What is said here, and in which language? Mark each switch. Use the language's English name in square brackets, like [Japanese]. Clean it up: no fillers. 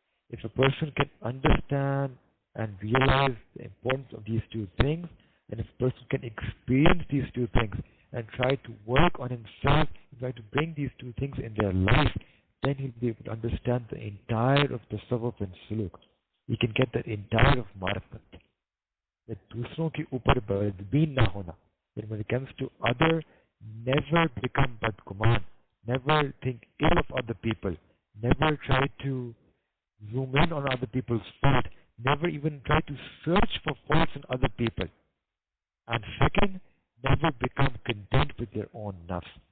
[English] If a person can understand and realize the importance of these two things, and if a person can experience these two things and try to work on himself and try to bring these two things in their life, then he'll be able to understand the entire of the tasawwuf and suluk. He can get the entire of marifat. [Hindi] That दूसरों के ऊपर बदबीन ना होना. [English] That when it comes to other, never become badguman. Never think ill of other people. Never try to zoom in on other people's fault. Never even try to search for faults in other people. And second, never become content with your own nafs.